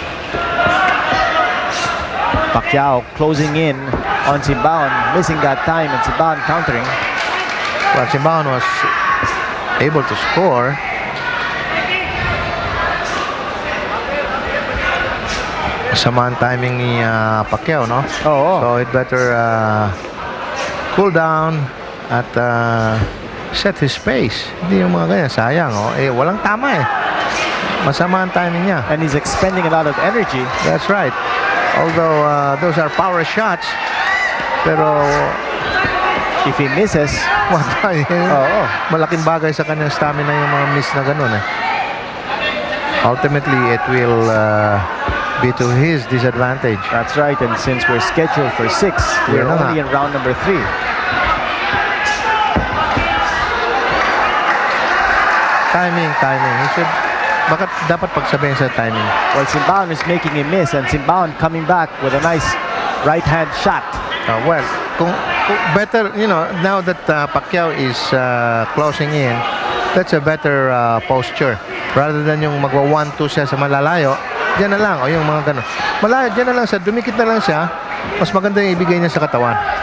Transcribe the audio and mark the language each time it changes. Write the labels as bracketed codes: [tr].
[en] Pacquiao closing in on Simbahon, missing that time, and Simbahon countering. Well, Simbahon was able to score. [tl] Masama ang timing ni Pacquiao, no? Oo. [en] So it better cool down at set his pace. [tl] Hindi yung mga ganyan, sayang. Oh. Eh, walang tama eh. Masama ang timing niya. [en] And he's expending a lot of energy. That's right. Although those are power shots, pero If he misses, [tl] Oo. Malaking bagay sa kanyang stamina yung mga miss na ganun eh. [en] Ultimately, it will be to his disadvantage. that's right. And since we're scheduled for 6, we're [tl] Yan na [en] only in round number 3. Timing. He should, [tl] bakit dapat pagsabihin sa timing? [en] Well, Simbahon is making a miss, and Simbahon coming back with a nice right-hand shot. Well, kung better, you know, now that Pacquiao is closing in, that's a better posture. Rather than [tl] yung magwa 1-2 siya sa malalayo, dyan na lang, o yung mga ganun. Malayo, dyan na lang siya, dumikit na lang siya, mas maganda yung ibigay niya sa katawan.